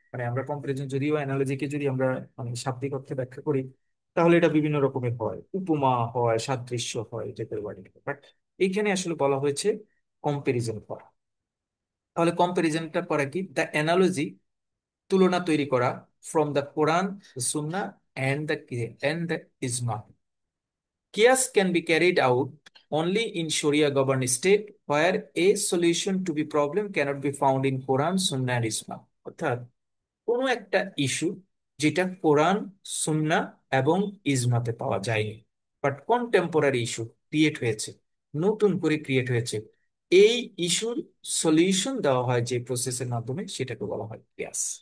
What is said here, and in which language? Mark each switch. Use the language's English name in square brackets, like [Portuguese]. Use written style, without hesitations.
[Bangla] মানে আমরা কম্পারিজন, যদিও অ্যানালজিকে যদি আমরা মানে শাব্দিক অর্থে ব্যাখ্যা করি তাহলে এটা বিভিন্ন রকমের হয়, উপমা হয়, সাদৃশ্য হয়, টাইপের ওয়ার্ডিং। বাট এইখানে আসলে বলা হয়েছে কম্পারিজন করা। তাহলে কম্পারিজনটা করা কি? দ্য অ্যানালজি, তুলনা তৈরি করা, from the Quran, Sunnah and the ইজমা। [English] Chaos can be carried out only in Sharia governed state where a solution to the problem cannot be found in Quran, Sunnah and Isma. [Bangla] অর্থাৎ কোনো একটা issue যেটা কোরআন, সুন্নাহ এবং ইজমাতে পাওয়া যায়নি, but contemporary issue create হয়েছে, নতুন করে ক্রিয়েট হয়েছে, এই ইস্যুর সলিউশন দেওয়া হয় যে প্রসেসের মাধ্যমে, সেটাকে বলা হয় কিয়াস।